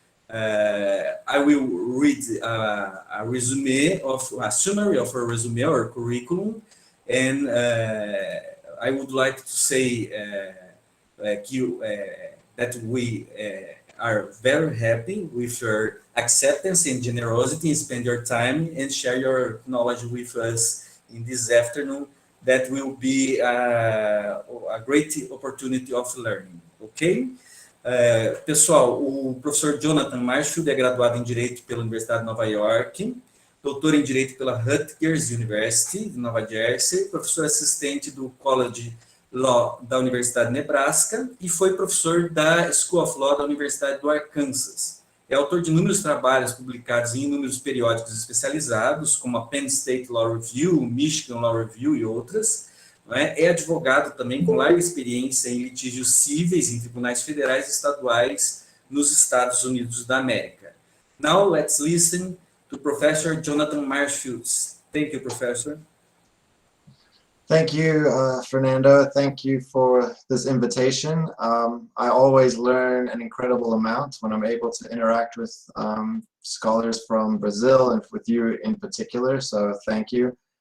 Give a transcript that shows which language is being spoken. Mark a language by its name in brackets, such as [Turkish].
[English] I will read a summary of a resume or curriculum, and I would like to say that we are very happy with your acceptance and generosity, and spend your time and share your knowledge with us in this afternoon. That will be a great opportunity of learning, ok? [Portuguese] Pessoal, o professor Jonathan Marshfield é graduado em Direito pela Universidade de Nova York, doutor em Direito pela Rutgers University, de Nova Jersey, professor assistente do College Law da Universidade de Nebraska e foi professor da School of Law da Universidade do Arkansas. É autor de inúmeros trabalhos publicados em inúmeros periódicos especializados, como a Penn State Law Review, Michigan Law Review e outras. É advogado também com larga experiência em litígios cíveis em tribunais federais e estaduais nos Estados Unidos da América. [English] Now, let's listen to Professor Jonathan Marshfield. Thank you, Professor. Thank you, Fernando. Thank you for this invitation. I always learn an incredible amount when I'm able to interact with scholars from Brazil and with you in particular, so thank you.